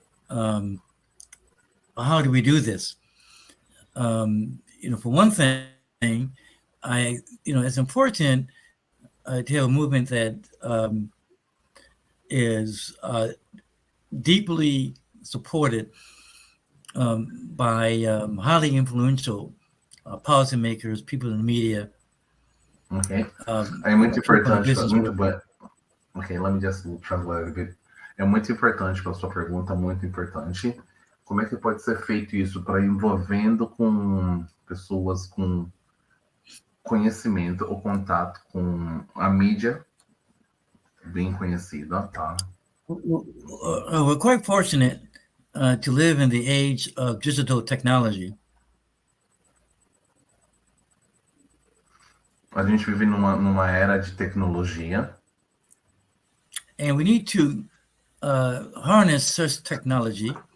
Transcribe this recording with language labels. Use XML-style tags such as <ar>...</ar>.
<en>How do we do this? For one thing, it's important to have a movement that is deeply supported by highly influential policymakers, people in the media. Okay.</en> <pt>É muito importante,</pt> <en>okay, let me just translate a bit.</en> <pt>É muito importante para a sua pergunta, muito importante. Como é que pode ser feito isso para envolvendo com pessoas com conhecimento ou contato com a mídia bem conhecida, tá?</pt> <en>We're quite fortunate to live in the age of digital technology.</en> <pt>A gente vive numa era de tecnologia.</pt> <en>And we need to harness such technology.</en>